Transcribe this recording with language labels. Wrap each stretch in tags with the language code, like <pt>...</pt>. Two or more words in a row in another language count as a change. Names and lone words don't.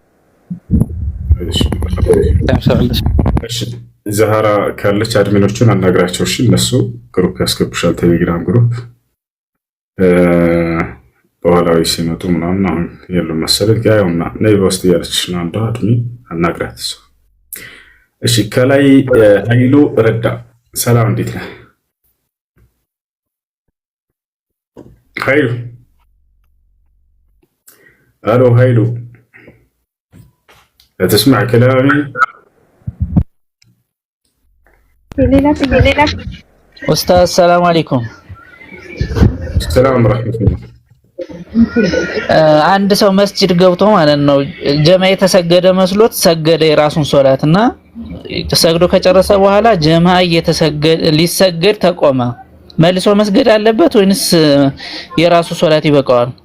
<am>እሺ ዛራ ካለች አድሚኖቹን አናግራቸው። እሺ እነሱ ግሩፕ ያስገቡሻል፣ ቴሌግራም ግሩፕ በኋላዊ ሲመጡ ምናምን አሁን የሉም መሰለኝ። ጋያውና ነይ በውስጥ እያለች ነው አንዷ አድሚን አናግራት እሱ። እሺ ከላይ ኃይሉ ረዳ ሰላም እንዴት ነህ ኃይሉ?</am> <ar>الو هيلو لا تسمع كلامي؟ أستاذ السلام عليكم። سلام ورحمة الله።</ar> <am>አንድ ሰው መስጂድ ገብቶ ማለት ነው ጀማ የተሰገደ መስሎት ሰገደ የራሱን ሶላት እና ሰግዶ ከጨረሰ በኋላ ጀማዓ ሊሰገድ ተቆመ። መልሶ መስገድ አለበት ወይንስ የራሱ ሶላት ይበቃዋል?</am>